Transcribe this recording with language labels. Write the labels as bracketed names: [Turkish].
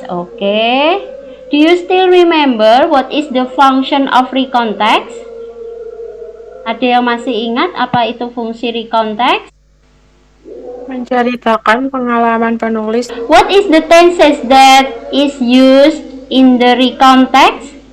[English] Okay, do you still remember what is the function of recon text? [Indonesian] Ada yang masih ingat apa itu fungsi recon text? Menceritakan pengalaman penulis. [English] What is the tenses that is used in the recon text?